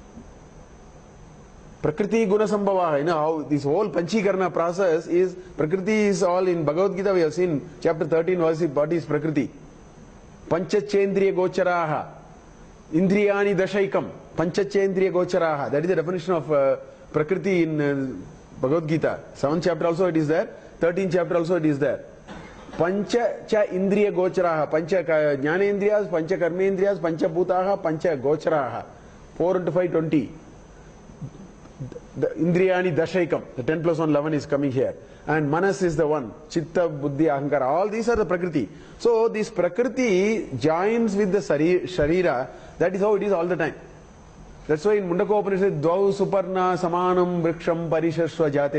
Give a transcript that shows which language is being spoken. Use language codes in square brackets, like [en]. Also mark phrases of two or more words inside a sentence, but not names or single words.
[sa] Prakriti Guna Sambhava, [en] how this whole Panchikarna process is, Prakriti is all in Bhagavad Gita, we have seen chapter 13, what is Prakriti? [sa] Panchachendriya Gocharaha, Indriyani Dashaikam, Panchachendriya Gocharaha. [en] That is the definition of Prakriti in Bhagavad Gita. 7th chapter also it is there, 13th chapter also it is there. [sa] Pancha cha Indriya Gocharaha, Pancha Jnanendriyas, Pancha Karmendriyas, Pancha Bhutaha, Pancha Gocharaha. [en] 4 into 5, 20. The [sa] Indriyani Dashaikam, [en] the 10 plus 1, 11 is coming here. And Manas is the one. [sa] Chitta, Buddhi, Ahankara. [en] All these are the Prakriti. So this Prakriti joins with the Sharira. That is how it is all the time. That's why in [sa] Mundaka Upanishad, Dvau Suparna Samanam Vriksham Parishashva Jate.